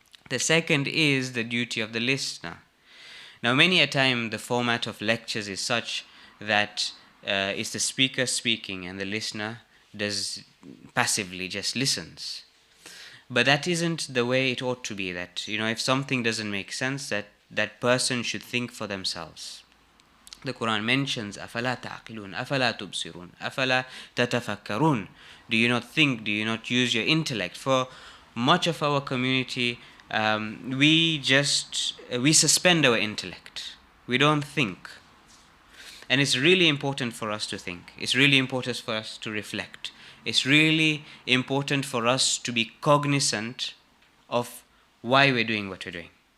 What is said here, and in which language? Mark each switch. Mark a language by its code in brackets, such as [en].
[en] The second is the duty of the listener. Now, many a time the format of lectures is such that it's the speaker speaking and the listener does passively just listens. But that isn't the way it ought to be. That, if something doesn't make sense, that person should think for themselves. The Quran mentions [ar] أَفَلَا تَعْقِلُونَ أَفَلَا تُبْصِرُونَ أَفَلَا تَتَفَكَّرُونَ. [en] Do you not think? Do you not use your intellect? For much of our community, we suspend our intellect. We don't think. And it's really important for us to think. It's really important for us to reflect. It's really important for us to be cognizant of why we're doing what we're doing.